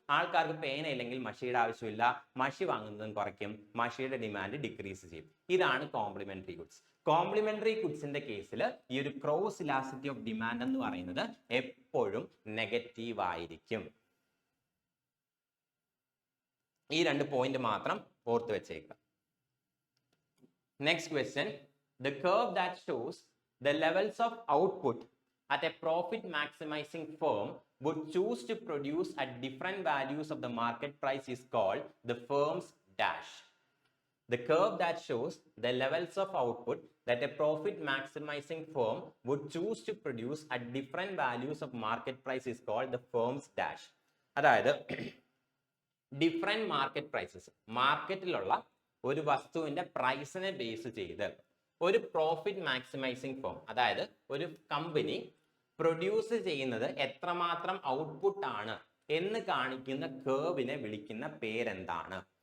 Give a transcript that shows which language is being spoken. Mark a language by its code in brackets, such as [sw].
[ml] ആൾക്കാർക്ക് പേന ഇല്ലെങ്കിൽ മഷിയുടെ ആവശ്യമില്ല, മഷി വാങ്ങുന്നതും കുറയ്ക്കും, മഷിയുടെ ഡിമാൻഡ് ഡിക്രീസ് ചെയ്യും. ഇതാണ് കോംപ്ലിമെന്ററി ഗുഡ്സ്. കോംപ്ലിമെന്ററി ഗുഡ്സിന്റെ കേസിൽ ഈ ഒരു ക്രോസ് ഇലാസ്റ്റിറ്റി ഓഫ് ഡിമാൻഡ് എന്ന് പറയുന്നത് എപ്പോഴും നെഗറ്റീവ് ആയിരിക്കും. ഈ രണ്ട് പോയിന്റ് മാത്രം ഓർത്ത് വെച്ചേക്കുക. [en] Next question, the curve that shows the levels of output at a profit maximizing firm would choose to produce at different values of the market price is called the firm's dash. The curve that shows the levels of output that a profit maximizing firm would choose to produce at different values of market price is called the firm's dash. [ml] അതായത് different market prices, മാർക്കറ്റിലുള്ള ഒരു വസ്തുവിന്റെ പ്രൈസിനെ base ചെയ്ത് ഒരു profit maximising firm, അതായത് ഒരു company produce ചെയ്യുന്നത് എത്രമാത്രം output ആണ് എന്ന് കാണിക്കുന്ന കേർവിനെ വിളിക്കുന്ന പേരെന്താണ്?